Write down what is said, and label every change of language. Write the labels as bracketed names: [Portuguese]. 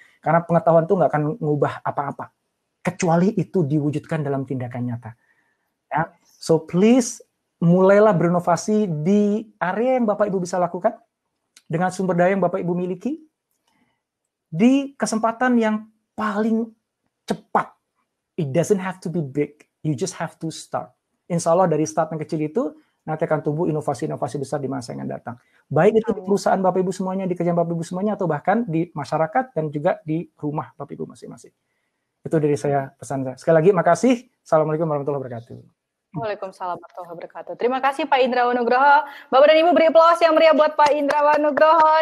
[Indonesian] Karena pengetahuan itu nggak akan mengubah apa-apa. Kecuali itu diwujudkan dalam tindakan nyata. Ya. So please, mulailah berinovasi di area yang Bapak Ibu bisa lakukan. dengan sumber daya yang Bapak Ibu miliki, di kesempatan yang paling cepat. [English] It doesn't have to be big, you just have to start. [Indonesian] Insya Allah dari start yang kecil itu, nanti akan tumbuh inovasi-inovasi besar di masa yang akan datang. Baik itu di perusahaan Bapak Ibu semuanya, di kerjaan Bapak Ibu semuanya, atau bahkan di masyarakat dan juga di rumah Bapak Ibu masing-masing. Itu dari saya pesan saya. Sekali lagi, makasih. Assalamualaikum warahmatullahi wabarakatuh. Waalaikumsalam warahmatullahi wabarakatuh. Terima kasih Pak Indrawan Nugroho. Bapak dan Ibu beri aplaus yang meriah buat Pak Indrawan Nugroho.